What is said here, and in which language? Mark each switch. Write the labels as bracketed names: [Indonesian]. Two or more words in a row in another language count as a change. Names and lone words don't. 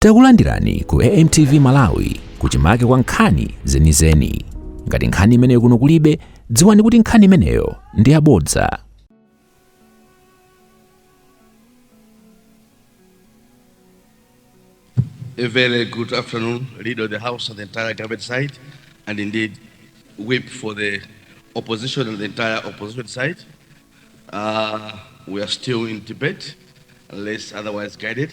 [Nyanja] Takulandirani ku AMTV Malawi kuchimake kwa nkhani zenizeni. Ngati nkhani imeneyo kuno kulibe, dziwani kuti nkhani imeneyo ndi yabodza. [English] A very good afternoon, leader of the House and the entire government side, and indeed whip for the opposition and the entire opposition side. We are still in debate, unless otherwise guided.